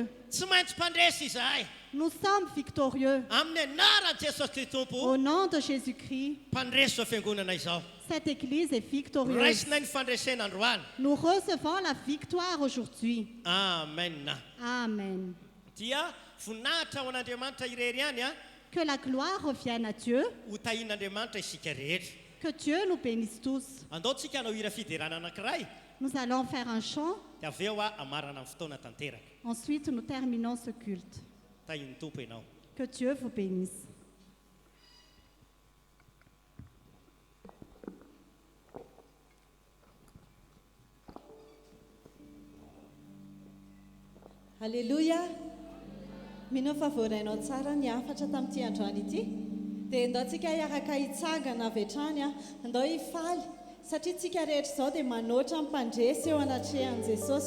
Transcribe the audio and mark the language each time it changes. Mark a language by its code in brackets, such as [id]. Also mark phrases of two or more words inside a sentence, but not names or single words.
[mg] tsy maintsy mpandresy izahay [fr] Nous sommes victorieux. [mg] amin'ny anaran'i jesosy kristy tompo [fr] Au nom de Jésus-Christ, [mg] mpandresy zao fiangonana izao [fr] cette Église est victorieuse. [mg] raisinay ny fandresen'androany [fr] Nous recevons la victoire aujourd'hui. [mg] amen [fr] Amen. [mg] dia voninahitra ho an'andriamanitra irery ihany a [fr] Que la gloire revienne à Dieu. [mg] ho tahin'andriamanitra isika rehetra. [fr] Que Dieu nous bénisse tous. [mg] Andaontsika hanao hira fiderana anankiray [fr] Nous allons faire un chant. [mg] dia avy eo amarana amin'ny fotoana tanteraka. [fr] Ensuite, nous terminons ce culte. [mg] Tahin'ny tompo ianao. [fr] Que Dieu vous bénisse. Alléluia. [mg] Mino fa voarainao tsara ny afatra tamin'ity androany ity dia andao tsika hiaraka hitsangana avy hatrany andao hifaly satria tsika rehetra izao dia manoatra mpandresy eo anatrehan'i Jesosy.